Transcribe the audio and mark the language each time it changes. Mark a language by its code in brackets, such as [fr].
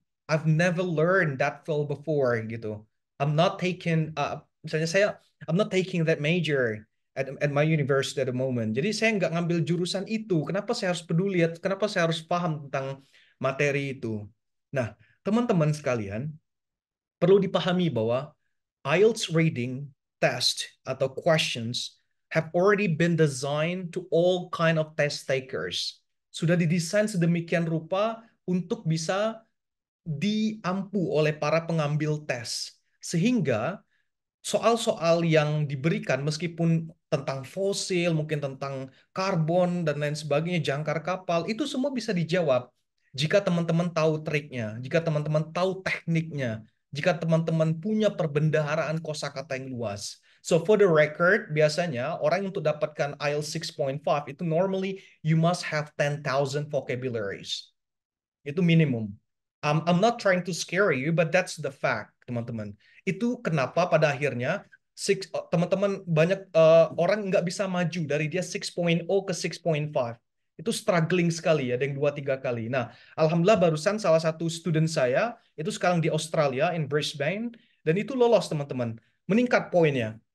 [en] I've never learned that field before gitu. I'm not taking misalnya I'm not taking that major at my university at the moment. [id] Jadi saya nggak ngambil jurusan itu. Kenapa saya harus peduli? Kenapa saya harus paham tentang materi itu? Nah, teman-teman sekalian, perlu dipahami bahwa [en] IELTS reading test atau questions have already been designed to all kind of test takers. [id] Sudah didesain sedemikian rupa untuk bisa diampu oleh para pengambil tes. Sehingga soal-soal yang diberikan meskipun tentang fosil, mungkin tentang karbon dan lain sebagainya, jangkar kapal, itu semua bisa dijawab jika teman-teman tahu triknya, jika teman-teman tahu tekniknya, jika teman-teman punya perbendaharaan kosakata yang luas. [en] So for the record, [id] biasanya orang untuk dapatkan IELTS 6.5 itu [en] normally you must have 10,000 vocabularies. [id] Itu minimum. [en] I'm not trying to scare you, but that's the fact, teman-teman. [id] Itu kenapa pada akhirnya teman-teman banyak orang nggak bisa maju dari dia 6.0 ke 6.5. Itu struggling sekali ya, ada yang 2-3 kali. Nah, alhamdulillah barusan salah satu student saya itu sekarang di Australia, in Brisbane, dan itu lolos teman-teman. Meningkat poinnya.